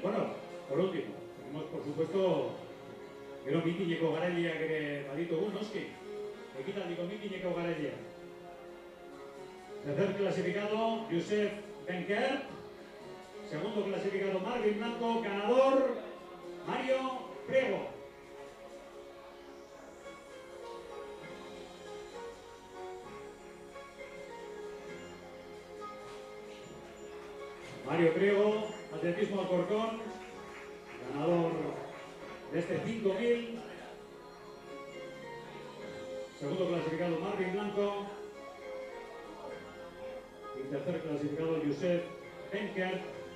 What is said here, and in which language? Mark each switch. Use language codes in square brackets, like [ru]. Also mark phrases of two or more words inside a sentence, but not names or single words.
[es] Bueno, por último, tenemos, por supuesto, [eu] gero mitineko garaileak ere baditugu, noski. Ekitaldiko mitineko garaileak. [es] Tercer clasificado, Josep Benker. Segundo clasificado, Marvin Blanco. Ganador, Mario Priego. Mario Priego, atletismo Alcorcón, ganador de este 5000. Segundo clasificado Marvin Blanco. Y tercer clasificado Josep Benker.